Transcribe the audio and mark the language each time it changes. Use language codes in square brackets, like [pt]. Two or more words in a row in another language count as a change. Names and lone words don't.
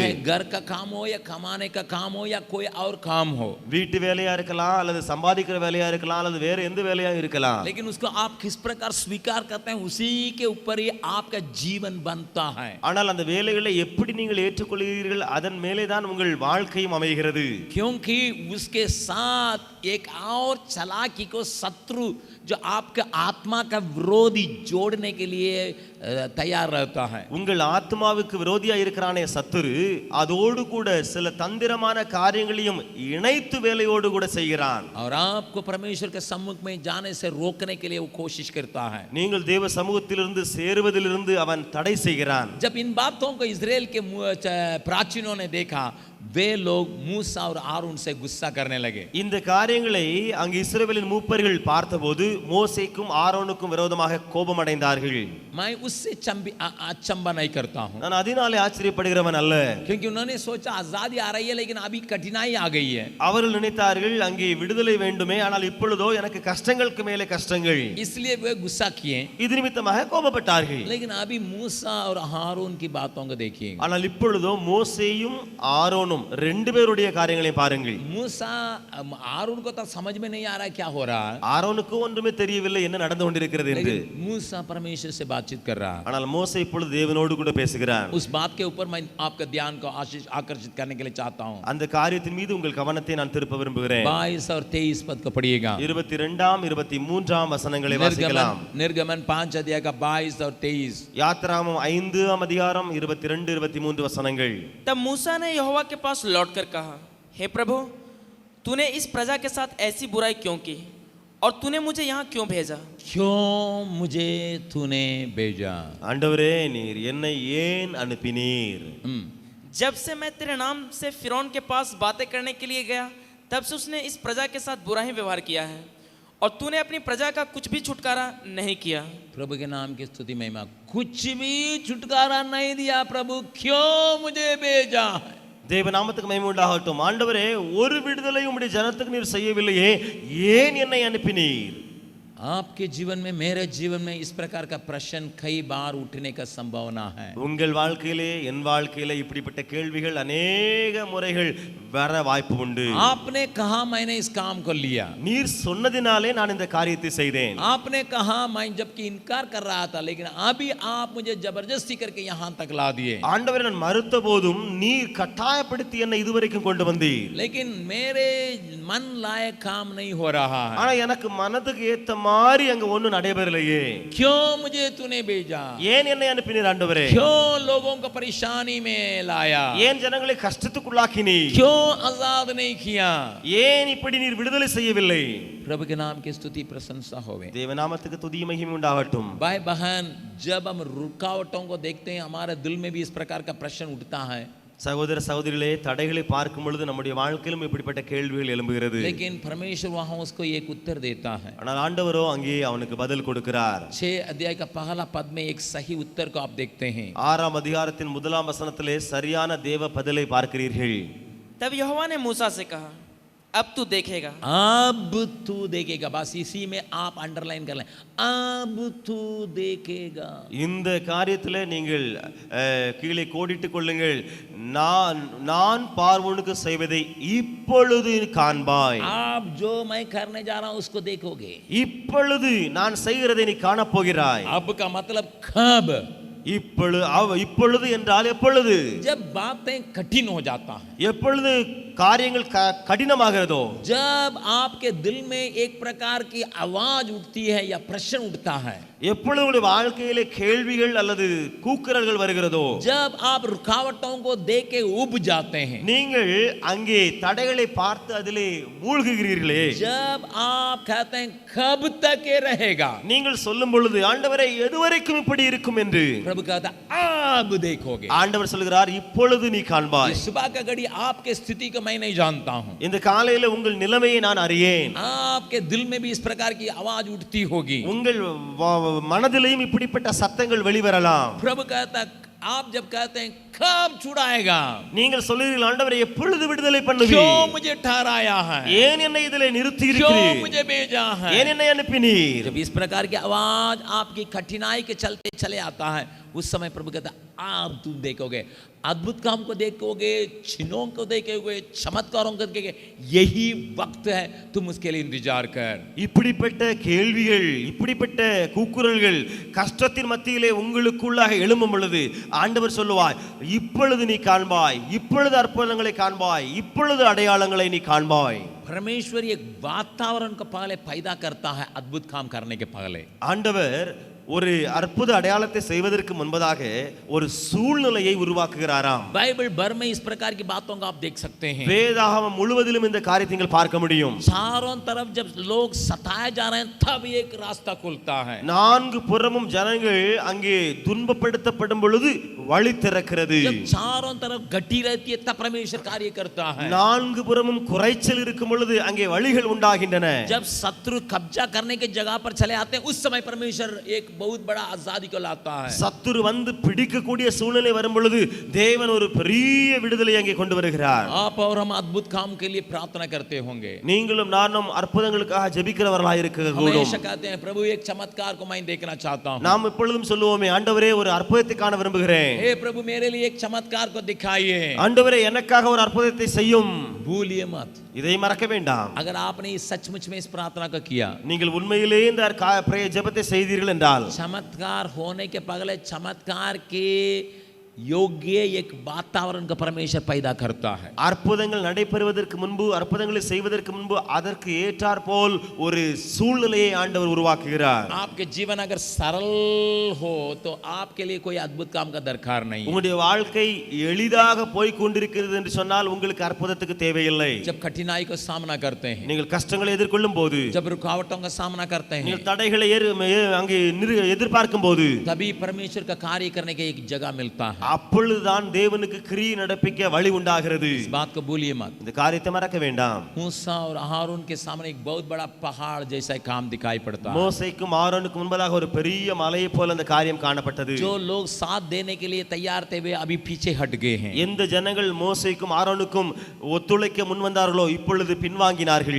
[hi] चाहे घर का काम हो या कमाने का काम हो या कोई और काम हो, [ta] வீட்டு வேலையா இருக்கலாம் அல்லது சம்பாதிக்கிற வேலையா இருக்கலாம் அல்லது வேற எந்த வேலையா இருக்கலாம். [hi] लेकिन उसको आप किस प्रकार स्वीकार करते हैं उसी के ऊपर ही आपका जीवन बनता है. [ta] ஆனால் அந்த வேலைகளை எப்படி நீங்கள் ஏற்றுக்கொள்கிறீர்கள் அதன் மேலே தான் உங்கள் வாழ்க்கையும் அமைகிறது. [hi] क्योंकि उसके साथ एक और चालाकी को शत्रु जो आपके आत्मा का विरोधी जोड़ने के लिए तैयार रहता है. [ta] உங்கள் ஆத்மாவுக்கு விரோதியா இருக்கிறானே சத்துரு, அதோடு கூட சில தந்திரமான காரியங்களையும் இணைத்து வேலையோடு கூட செய்கிறான். [hi] और आपको परमेश्वर के सम्मुख में जाने से रोकने के लिए वो कोशिश करता है. [ta] நீங்கள் தேவ சமூகத்திலிருந்து சேருவதிலிருந்து அவன் தடை செய்கிறான். [hi] जब इन बातों को इजराइल के प्राचीनों ने देखा, वे लोग मूसा और आरून से गुस्सा करने लगे. [ta] இந்த காரியங்களை அங்கு இஸ்ரவேலின் மூப்பர்கள் பார்த்தபோது மோசேக்கும் ஆரோனுக்கும் விரோதமாக கோபம் அடைந்தார்கள். [hi] मैं उससे अचंबा नहीं करता हूं, [ta] நான் அதனாலே ஆச்சரியப்படுகிறவன் அல்ல. [hi] क्योंकि उन्होंने सोचा आजादी आ रही है लेकिन अभी कठिनाई आ गई है. [ta] அவர்கள் நினைத்தார்கள் அங்கே விடுதலை வேண்டுமே, ஆனால் இப்பொழுதோ எனக்கு கஷ்டங்களுக்கு மேலே கஷ்டங்கள், [hi] इसलिए वे गुस्सा किए. [ta] இது நிமித்தமாக கோபப்பட்டார்கள். [hi] लेकिन अभी मूसा और हारून की बातों को देखिए. [ta] ஆனால் இப்பொழுதோ மோசேயும் ஆரோனும் ரெண்டு பேருடைய காரியங்களை பாருங்கள். [hi] मूसा हारून को तो समझ में नहीं आ रहा क्या हो रहा है, [ta] ஆரோனுக்கு ஒன்றுமே தெரியவில்லை என்ன நடந்து கொண்டிருக்கிறது என்று. [hi] लेकिन मूसा परमेश्वर से बातचीत कर रहा है. [ta] ஆனால் மோசே இப்பொழுது தேவனோடு கூட பேசுகிறான். [hi] उस बात के ऊपर मैं आपका ध्यान को आकर्षित करने के लिए चाहता हूं. [ta] அந்த காரியத்தின் மீது உங்கள் கவனத்தை நான் திருப்ப விரும்புகிறேன். [hi] 22 और 23 पद को पढ़िएगा. [ta] 22ஆம் 23ஆம் வசனங்களை வாசிக்கலாம். [hi] निर्गमन 5 अध्याय का 22 और 23. [ta] யாத்திராகமம் 5ஆம் அதிகாரம் 22 23 வசனங்கள். [hi] तब मूसा ने यहोवा के पास लौटकर कहा, हे प्रभु, तूने इस प्रजा के साथ ऐसी बुराई क्यों की और तूने मुझे यहाँ क्यों भेजा? क्यों मुझे तूने भेजा? [ta] ஆண்டவரே, நீர் என்னை ஏன் அனுப்பினீர்? [hi] जब से मैं तेरे नाम से फिरौन के पास बातें करने के लिए गया, तब से उसने इस प्रजा के साथ बुरा ही व्यवहार किया है और तूने अपनी प्रजा का कुछ भी छुटकारा नहीं किया. प्रभु के नाम की स्तुति महिमा. कुछ भी छुटकारा नहीं दिया प्रभु, क्यों मुझे भेजा? [ta] தேவ நாமத்துக்கு மகிமை உண்டாகட்டும். ஆண்டவரே, ஒரு விடுதலை உம்முடைய ஜனத்துக்கு நீர் செய்யவில்லையே, ஏன் என்னை அனுப்பினீர்? [hi] आपके जीवन में, मेरे जीवन में इस प्रकार का प्रश्न कई बार उठने का संभावना है। [ta] உங்கள் வாழ்க்கையிலே என் வாழ்க்கையிலே இப்படிப்பட்ட கேள்விகள் अनेक முறைகள் வர வாய்ப்பு உண்டு. [hi] आपने कहा मैंने इस काम को लिया, [ta] நீர் சொன்னதினாலே நான் இந்த காரியத்தை செய்தேன். [hi] आपने कहा मैं जबकि इनकार कर रहा था, लेकिन अभी आप मुझे जबरदस्ती करके यहाँ तक ला दिए। [ta] ஆண்டவரே நான் மறுத்த போதும் நீர் கட்டாயப்படுத்தி என்னை இதுவரைக்கும் கொண்டு வந்தீர். [hi] लेकिन मेरे मन लायक काम नहीं हो रहा है। [ta] ஆனா எனக்கு மனதுக்கு ஏத்த மாதிரி அங்க ஒண்ணு நடைபெறலையே. [hi] क्यों मुझे तूने भेजा? [ta] ஏன் என்னை அனுப்பினீர் ஆண்டவரே? [hi] क्यों लोगों को परेशानी में लाया? [ta] ஏன் ஜனங்களை கஷ்டத்துக்குள்ளாக்கினீர்? [hi] क्यों आजाद नहीं किया? [ta] ஏன் இப்படி நீர் விடுதலை செய்யவில்லை? [hi] प्रभु के नाम की स्तुति प्रशंसा होवे। [ta] தேவநாமத்துக்கு துதி மகிமை உண்டாகட்டும். [hi] भाई बहन, जब हम रुकावटों को देखते हैं हमारे दिल में भी इस प्रकार का प्रश्न उठता है। [ta] சகோதர சகோதரிகளே, தடைகளை பார்க்கும் பொழுது நம்முடைய வாழ்க்கையிலும் இப்படிப்பட்ட கேள்விகள் எழும்புகிறது. [hi] लेकिन परमेश्वर वहां उसको एक उत्तर देता है। [ta] ஆனால் ஆண்டவரோ அங்கே அவனுக்கு பதில் கொடுக்கிறார். [hi] 6 अध्याय का पहला पद में एक सही उत्तर को आप देखते हैं। [ta] 6ஆம் அதிகாரத்தின் 1ஆம் வசனத்திலே சரியான தேவ பதிலை பார்க்கிறீர்கள். [hi] तब यहोवा ने मूसा से कहा, अब तू देखेगा। अब तू देखेगा, बस इसी में आप अंडरलाइन कर लें, अब तू देखेगा। [ta] இந்த காரியத்திலே நீங்கள் கீழே கோடிட்டுக் கொள்ளுங்கள். நான் பார்வோனுக்கு செய்வதை இப்பொழுது காண்பாய். [hi] आप जो मैं करने जा रहा हूं उसको देखोगे। [ta] இப்பொழுது நான் செய்கிறதை நீ காணப் போகிறாய். [hi] अब का मतलब कब? [ta] இப்பொழுது என்றால் எப்பொழுது? [hi] जब बातें कठिन हो जाता है, [ta] எப்பொழுது காரியங்கள் கடினமாகிறதோ, [hi] जब आपके दिल में एक प्रकार की आवाज उठती है या प्रश्न उठता है, [ta] எப்பொழுது உங்களுடைய வாழ்க்கையிலே கேள்விகள் அல்லது கூக்குரல்கள் வருகிறதோ, [hi] जब आप रुकावटों को देख के उब जाते हैं, [ta] நீங்கள் அங்கே தடைகளை பார்த்து அதிலே மூழ்குகிறீர்களே, [hi] जब आप कहते हैं कब तक ये रहेगा, [ta] நீங்கள் சொல்லும் பொழுது ஆண்டவரே எதுவரைக்கும் இப்படி இருக்கும் என்று [hi] प्रभु कहता अब देखोगे। [ta] ஆண்டவர் சொல்கிறார் இப்பொழுது நீ காண்பாய். [hi] सुबह का घड़ी आपके स्थिति को मैं नहीं जानता हूं, [ta] இந்த காலையில உங்கள் நிலைமையை நான் அறியேன். [hi] आपके दिल में भी इस प्रकार की आवाज उठती होगी, [ta] உங்கள் மனதிலேயும் இப்படிப்பட்ட சத்தங்கள் வெளிவரலாம். [hi] प्रभु कहता आप जब कहते हैं कब छुड़ाएगा, [ta] நீங்கள் சொல்லுகிறீர்கள் ஆண்டவரே எப்பொழுது விடுதலை பண்ணுவீர்? [hi] क्यों मुझे ठहराया है, [ta] ஏன் என்னை இதிலே நிறுத்தி [hi] क्यों [ta] இருக்கிறீர்? [hi] मुझे भेजा है। [ta] ஏன் என்னை அனுப்பினீர்? [hi] जब इस प्रकार की आवाज आपकी कठिनाई के चलते चले आता है, उस समय प्रभु कहता आप तुम देखोगे, अद्भुत काम को देखोगे, चिन्हों को देखोगे, चमत्कारों को देखोगे, यही वक्त है, तुम उसके लिए इंतजार कर। [ta] இப்படிப்பட்ட கேள்விகள், இப்படிப்பட்ட கூக்குரல்கள் கஷ்டத்தின் மத்தியிலே உங்களுக்குள்ளாக எழும்பும் பொழுது ஆண்டவர் சொல்லுவார் இப்பொழுது நீ காண்பாய், இப்பொழுது அற்புதங்களை காண்பாய், இப்பொழுது அடையாளங்களை நீ காண்பாய். [hi] परमेश्वर एक वातावरण को पहले पैदा करता है अद्भुत काम करने के पहले। [ta] ஆண்டவர் ஒரு அற்புத அடையாளத்தை செய்வதற்கு முன்பதாக ஒரு சூழ்நிலையை உருவாக்குகிறாராம். [hi] बाइबल भर में इस प्रकार की बातों को आप देख सकते हैं। [ta] வேதாகமம் முழுவதிலும் இந்த காரியத்தை நீங்கள் பார்க்க முடியும். [hi] चारों तरफ जब लोग सताए जा रहे हैं तब एक रास्ता खुलता है। [ta] நான்கு புறமும் ஜனங்கள் அங்கே துன்பப்படுத்தப்படும் பொழுது வழி திறக்கிறது. [hi] जब चारों तरफ घटी रहती है तब परमेश्वर कार्य करता है। [ta] நான்கு புறமும் குறைச்சல் இருக்கும் பொழுது அங்கே வழிகள் உண்டாகின்றன. [hi] जब शत्रु कब्जा करने की जगह पर चले आते हैं उस समय परमेश्वर एक बहुत बड़ा आजादी को लाता है। [ta] சத்துரு வந்து பிடிக்கக்கூடிய சூழ்நிலை வரும் பொழுது தேவன் ஒரு பெரிய விடுதலை அங்கே கொண்டு வருகிறார். [hi] आप और हम अद्भुत काम के लिए प्रार्थना करते होंगे, [ta] நீங்களும் நானும் அற்புதங்களுக்காக ஜெபிக்கிறவர்களாக இருக்கக்கூடும். [hi] हमेशा कहते हैं प्रभु एक चमत्कार को मैं देखना चाहता हूं। [ta] நாம் எப்பொழுதும் சொல்லுவோமே ஆண்டவரே ஒரு அற்புதத்தை காண விரும்புகிறேன். [hi] हे प्रभु मेरे लिए एक चमत्कार को दिखाइए। [ta] ஆண்டவரே எனக்காக ஒரு அற்புதத்தை செய்யும். [hi] भूलिए मत, [ta] இதை மறக்க வேண்டாம். [hi] अगर आपने इस सचमुच में इस प्रार्थना को किया, [ta] நீங்கள் உண்மையிலே இந்த ஜெபத்தை செய்தீர்கள் என்றால் [hi] चमत्कार होने के पहले चमत्कार के योग्य एक वातावरण का परमेश्वर पैदा करता है। [ta] அற்புதங்கள் நடைபெறுவதற்கு முன்பு, அற்புதங்களை செய்வதற்கு முன்பு அதற்கு ஏற்றார் போல் ஒரு சூழ்நிலையை ஆண்டவர் உருவாக்குகிறார். [hi] आपके जीवन अगर सरल हो तो आपके लिए कोई अद्भुत काम का दरकार नहीं। [ta] உங்களுடைய வாழ்க்கை எளிதாக போய் கொண்டிருக்கிறது என்று சொன்னால் உங்களுக்கு அற்புதத்துக்கு தேவையில்லை. [hi] जब कठिनाई को सामना करते हैं, [ta] நீங்கள் கஷ்டங்களை எதிர்கொள்ளும் போது, [hi] जब रुकावटों का सामना करते हैं, [ta] நீங்கள் தடைகளை அங்கே எதிர்பார்க்கும் போது [hi] तभी परमेश्वर का कार्य करने की एक जगह मिलता है। [ta] அப்பொழுதுதான் தேவனுக்கு கிரியை நடப்பிக்க வழி உண்டாகிறது. [hi] इस बात को भूलिए मत. [ta] இந்த காரியத்தை மறக்க வேண்டாம். [hi] मूसा और हारून के सामने एक बहुत बड़ा पहाड़ जैसा काम दिखाई पड़ता है. [ta] மோசேக்கும் ஆரோனுக்கும் முன்பதாக ஒரு பெரிய மலையை போல அந்த காரியம் காணப்பட்டது. [hi] जो लोग साथ देने के लिए तैयार थे वे अभी पीछे हट गए हैं. [ta] எந்த ஜனங்கள் மோசேக்கும் ஆரோனுக்கும் ஒத்துழைக்க முன் வந்தார்களோ இப்பொழுது பின்வாங்கினார்கள்.